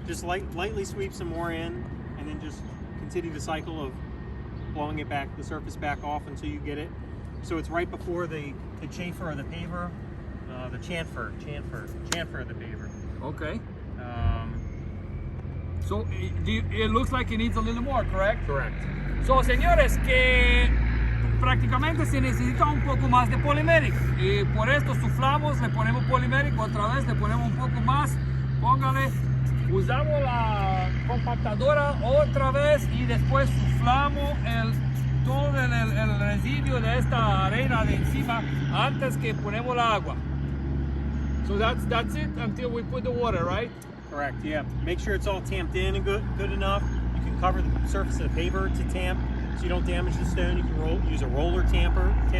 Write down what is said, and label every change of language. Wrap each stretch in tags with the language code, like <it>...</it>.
<en>Just lightly sweep some more in, and then just continue the cycle of blowing it back, the surface back off until you get it. So it's right before the chafer of the paver, the chamfer of the paver. Okay. So it looks like it needs a little more, correct? Correct.</en> <es>So, señores, que prácticamente se necesita un poco más de Polymeric. Y por esto suflamos, le ponemos Polymeric, otra vez le ponemos un poco más. Póngale, usamos la compactadora otra vez y después suflamos todo el residuo de esta arena de encima antes que ponemos la agua.</es> <en>So that's it until we put the water, right? Correct, yeah. Make sure it's all tamped in and good enough. You can cover the surface of the paver to tamp so you don't damage the stone. You can use a roller tamper,</en>